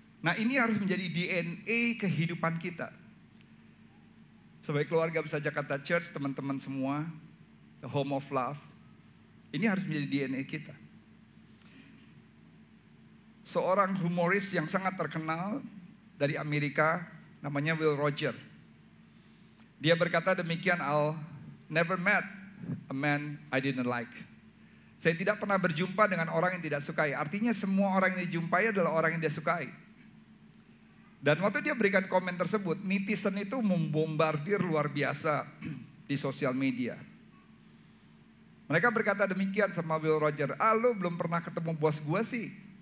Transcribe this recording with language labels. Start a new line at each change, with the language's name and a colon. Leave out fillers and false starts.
Indonesian: Nah, ini harus menjadi DNA kehidupan kita. Sebagai keluarga Besar Jakarta Church, teman-teman semua,
English: the home of love,
Indonesian: ini harus menjadi DNA kita. Seorang humoris yang sangat terkenal dari Amerika, namanya Will Rogers. Dia berkata demikian,
English: I'll never met a man I didn't like.
Indonesian: Saya tidak pernah berjumpa dengan orang yang tidak sukai. Artinya semua orang yang dijumpai adalah orang yang dia sukai. Dan waktu dia berikan komen tersebut, netizen itu membombardir luar biasa di sosial media. Mereka berkata demikian sama Will Rogers, lu belum pernah ketemu bos gue sih.